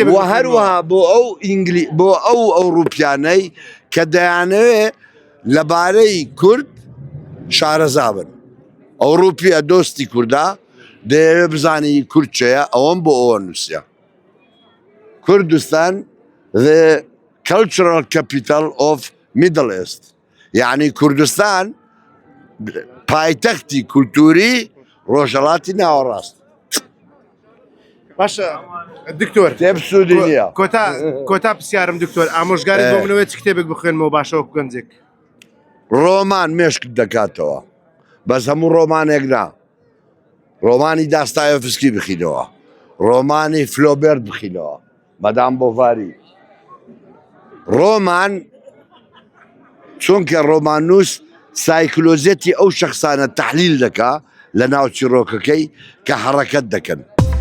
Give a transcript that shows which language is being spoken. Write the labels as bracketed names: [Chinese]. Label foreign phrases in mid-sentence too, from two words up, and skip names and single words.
[Central Kurdish] و هەروەها بۆ ئەو ئەوروپیانەی کە دەیانەوێ لەبارەی کورد شارەزا بن ئەوروپیە دۆستی کووردا دەیەوێ بزانی کورد چێە ئەوەم بۆ ئەوە نووسە کوردستان [English] the cultural capital of Middle East [Central Kurdish] یعنی کوردستان پایتەختی کولتوری ڕۆژهەڵاتی ناوەڕاست باشە دکتۆر کتێب سوودی نییە کۆتا پرسیارم دکتۆر ئامۆژگاری بۆ منەوەی کتێبێک بخوێنمەوە باشەوە گەنجێک ڕۆمان مێشک دەکاتەوە بەس هەموو ڕۆمانێک نا ڕۆمانی داستایۆفسکی بخینەوە ڕۆمانی فلۆبێرد بخینەوە مەدام بۆڤاری ڕۆمان چونکە ڕۆمانوس سایکلۆزێتی ئەو شەخصانە تەحلیل دەکا لە ناو چیرۆکەکەی کە حەڕەکەت دەکەن